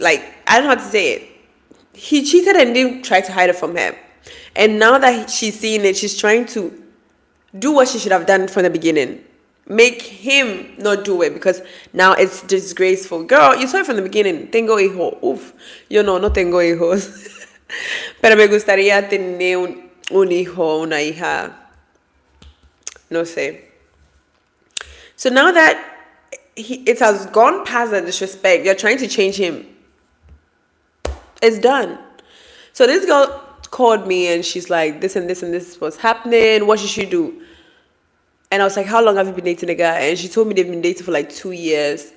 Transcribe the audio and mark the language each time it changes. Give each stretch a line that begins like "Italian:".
English: Like, I don't know how to say it. He cheated and didn't try to hide it from her. And now that she's seeing it, she's trying to do what she should have done from the beginning. Make him not do it because now it's disgraceful. Girl, you saw it from the beginning.
Spanish: Tengo hijo. Uf. Yo no tengo hijos. Pero me gustaría tener un hijo, una hija. No sé.
English: So now that it has gone past the disrespect, you're trying to change him. It's done. So this girl called me and she's like, this and this and this was happening. What should she do? And I was like, how long have you been dating a guy? And she told me they've been dating for like 2 years.